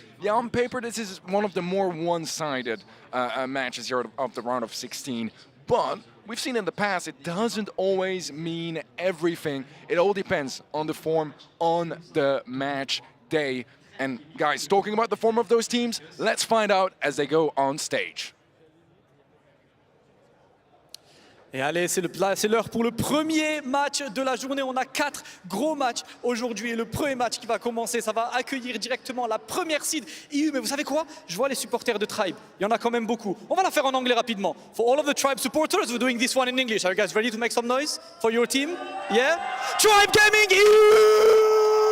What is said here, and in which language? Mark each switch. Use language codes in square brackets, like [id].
[en] Yeah, on paper, this is one of the more one-sided matches here of the round of 16. But we've seen in the past, it doesn't always mean everything. It all depends on the form on the match day. And guys, talking about the form of those teams, let's find out as they go on stage. [fr] Et allez, c'est l'heure pour le premier match de la journée. On a 4 gros matchs aujourd'hui. Et le premier match qui va commencer, ça va accueillir directement la première seed EU. Mais vous savez quoi? Je vois les supporters de Tribe. Il y en a quand même beaucoup. On va la faire en anglais rapidement. [en] For all of the Tribe supporters, we're doing this one in English. Are you guys ready to make some noise for your team? Yeah? Tribe Gaming EU!